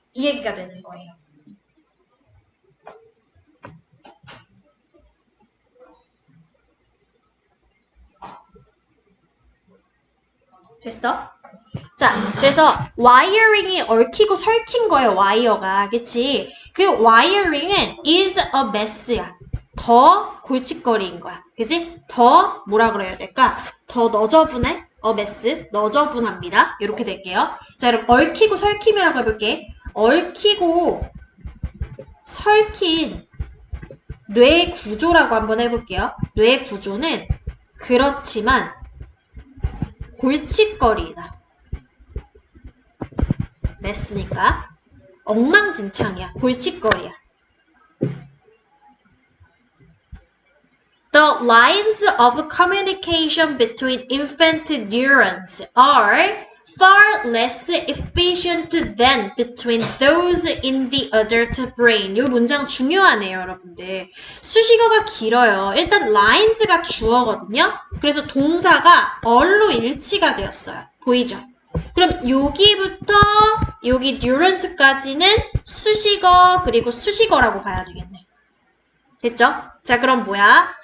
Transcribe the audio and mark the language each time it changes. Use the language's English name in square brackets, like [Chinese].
[Korean] 이 얘기가 되는 거예요. 됐어? 자, 그래서 wiring이 얽히고 설킨 거예요. 와이어가. 그치? 그 wiring은 [English] is a mess [Korean] 야. 더 골칫거리인 거야. 그치? 더 뭐라 그래야 될까? 더 너저분해? [English] a mess. [Korean] 너저분합니다. 이렇게 될게요. 자, 그럼 얽히고 설킴이라고 해볼게. 얽히고 설킨 뇌 구조라고 한번 해볼게요. 뇌 구조는 그렇지만 골칫거리다. 메스니까 엉망진창이야. 골칫거리야. [English] The lines of communication between infant neurons are far less efficient than between those in the adult brain. [Korean] 이 문장 중요하네요, 여러분들. 수식어가 길어요. 일단 lines가 주어거든요. 그래서 동사가 얼로 일치가 되었어요. 보이죠? 그럼 여기부터 여기 뉴런스까지는 수식어 그리고 수식어라고 봐야 되겠네. 됐죠? 자, 그럼 뭐야?